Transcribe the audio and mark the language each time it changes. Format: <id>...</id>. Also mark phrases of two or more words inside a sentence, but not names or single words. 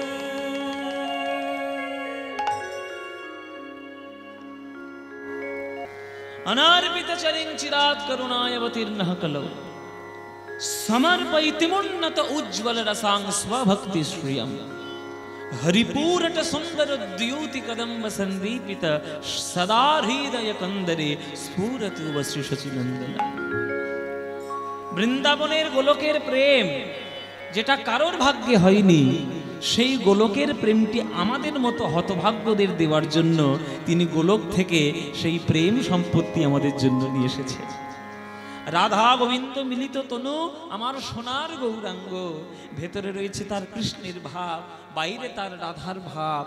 <sa>अनार्पित चरिं चिरात् करुणायवतीर्नः कलौ समर्पयितिमुन्नत उज्ज्वल रसां स्वभक्ति श्रियं हरिपूरट सुंदर द्युति कदम्ब संदीपित सदा हृदय कंदरे स्फुरतु वः श्री शचीनन्दन।</sa> <bn>বৃন্দাবনের গোলকের প্রেম যেটা কারোর ভাগ্যে হয়নি, সেই গোলকের প্রেমটি আমাদের মতো হতভাগ্যদের দেওয়ার জন্য তিনি গোলক থেকে সেই প্রেম সম্পত্তি আমাদের জন্য নিয়ে এসেছে। রাধা গোবিন্দ মিলিত তনু আমার সোনার গৌরাঙ্গ, ভেতরে রয়েছে তার কৃষ্ণের ভাব, বাইরে তার রাধার ভাব।</bn>